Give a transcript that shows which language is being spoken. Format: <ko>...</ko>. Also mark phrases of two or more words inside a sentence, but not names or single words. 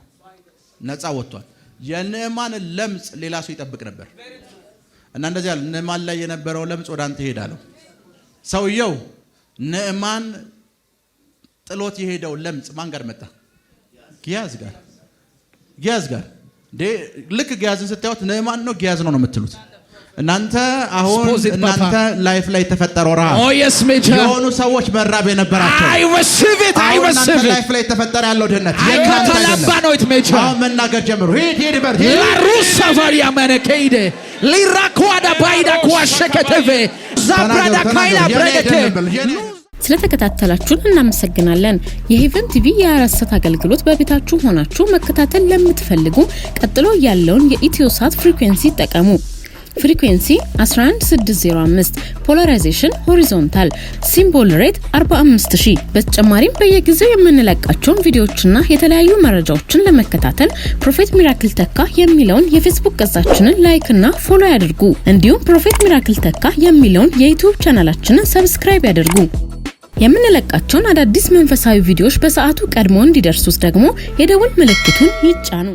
<am>ነፃ ወጥቷል። የንዕማን ለምጽ ሌላ ሰው ይጠብቅ ነበር እና እንደዚህ ያለ ንዕማን ላይ የነበረው ለምጽ ወደ አንተ ይሄዳለው። ሰውየው ንዕማን ጥሎት የሄደው ለምጽ ማን ጋር መጣ? ጊያዝ ጋር። ጊያዝ ጋር ልክ ጊያዝን ስታዩት ንዕማን ነው ጊያዝ ነው የምትሉት እናንተ። አሁን እናንተ ላይፍ ላይ ተፈጠረው ረሃብ</am> <en>Oh yes major.</en> <am>የሆኑ ሰዎች መራብ የነበራቸው</am> <en>I receive it. I receive it.</en> <am>ላይፍ ላይ ተፈጠረ ያለው ድህነት Catalabano it major. አሁን መናገር ጀምሩ። ሂድ በር La russa varia manekeide. Lirakwada baida kwasheketeve. Zabrada kaila bregete. ስለተከታተላችሁን እናመሰግናለን። የሄቨን ቲቪ የአራሰት አገልግሎት በቤታችሁ ሆናችሁ መከታተል ለምትፈልጉ ቀጥሎ ያለውን የኢትዮሳት ፍሪኩዌንሲ ተጠቀሙ። ፍሪኩዌንሲ 11605</am> <en>polarization horizontal symbol rate</en> <am>45000። በተጨማሪም በየጊዜው የምንለቃቸውን ቪዲዮዎችና የተለያዩ መረጃዎችን ለመከታተል ፕሮፌት ሚራክል ተካ የሚለውን የፌስቡክ ገጻችንን ላይክ እና ፎሎ ያድርጉ። እንዲሁም ፕሮፌት ሚራክል ተካ የሚለውን የዩቲዩብ ቻናላችንን ሰብስክራይብ ያድርጉ። የምንለቃቸውን አዳዲስ መንፈሳዊ ቪዲዮዎች በሰዓቱ ቀድሞ እንዲደርሱት ደግሞ የደውል ምልክቱን ይጫኑ።</am>